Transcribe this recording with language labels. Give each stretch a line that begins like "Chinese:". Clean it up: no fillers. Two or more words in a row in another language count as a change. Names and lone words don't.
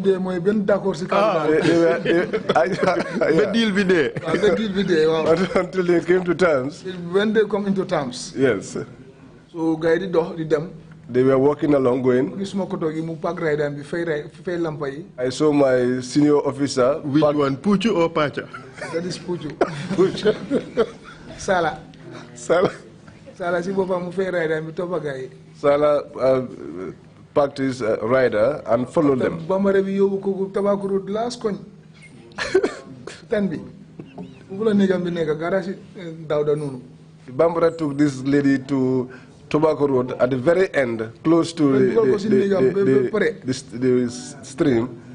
English: Until they came to terms. When they come into terms. Yes. So, they were walking along, going. I saw my senior officer. Which one, Puchu or Pacha? That is Puchu. Puchu. Sala. Sala. Sala packed his rider and followed them. The Bambara took this lady to Tobacco Road at the very end, close to the stream.